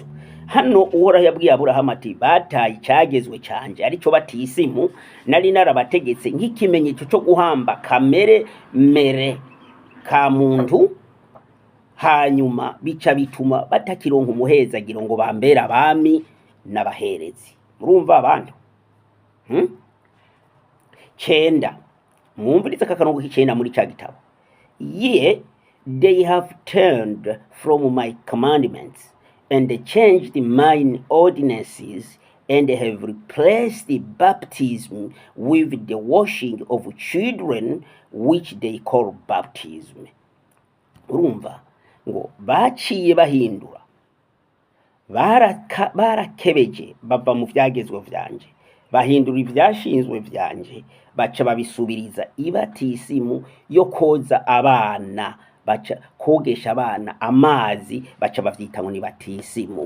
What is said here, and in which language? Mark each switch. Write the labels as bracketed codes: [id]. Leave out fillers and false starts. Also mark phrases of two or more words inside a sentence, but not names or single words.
[rn] Hano Uhoraho yabwiye Aburahamu ati bataye icyagezwe canje arico batisimu, nari narabategetse nk'ikimenyetso cyo guhamba kamere mere ka muntu, hanyuma bica bituma batakironka umuhezagiro ngo bambera abami n'abaherezi. Murumva abantu 9 mwumviriza akakanungu k'icenda muri ca gitabo. [en] Ye they have turned from my commandments and changed mine ordinances, and have replaced the baptism with the washing of children, which they call baptism. [rn] Urumva ngo baciye bahindura, barakebeje bava mu vyagezwe vyanje, bahindura ivyashinzwe vyanje, baca babisubiriza ibatisimu yo koza abana, baca kogesha abana amazi, baca bavyita ngo ni batisimu.